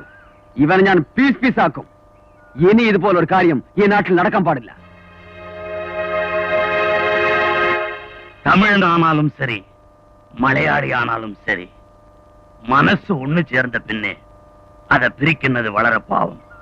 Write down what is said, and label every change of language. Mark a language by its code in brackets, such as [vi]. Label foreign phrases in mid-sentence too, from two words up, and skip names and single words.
[ml] ഇവനെ ഞാൻ പീസ് പീസാക്കും. ഇനി ഇതുപോലൊരു കാര്യം ഈ നാട്ടിൽ നടക്കാൻ പാടില്ല. [ta] தமிழனானாலும் சரி மலையாளி ஆனாலும் சரி மனசு ஒண்ணு சேர்ந்த பின்னே அதை பிரிக்கிறது வளர பாவம்.